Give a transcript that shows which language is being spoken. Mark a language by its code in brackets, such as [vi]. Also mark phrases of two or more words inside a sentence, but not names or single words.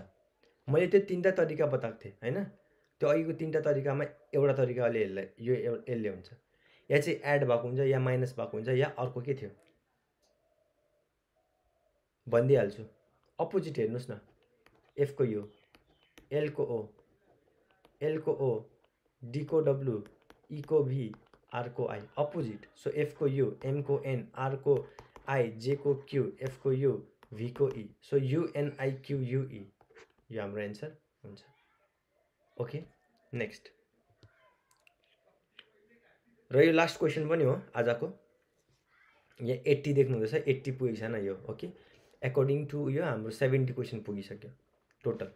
[ne] मैले त्यो तीनटा तरिका बताएको थिएँ हैन। त्यो अघिको तीनटा तरिकामा एउटा तरिकाले यसले हुन्छ। या चाहिँ एड भएको हुन्छ या माइनस भएको हुन्छ या अर्को के थियो भनिदिइहाल्छु। अपोजिट हेर्नुहोस् न। एफ को यो, एल को ओ, एल को ओ, डी को डब्लू, ई को भी, आर को आई, अपोजिट। सो एफ को यू, एम को एन, आर को आई, जे को क्यू, एफ को यू, भी को ई। सो UNIQUE यो हाम्रो एन्सर हुन्छ। [en] okay, next. [ne] र यो [en] last question [ne] पनि हो आजको। यहाँ 80 देख्नुहुँदैछ, 80 पुगेको छैन यो। ओके, [en] according to [ne] यो हाम्रो 70 क्वेसन पुगिसक्यो टोटल।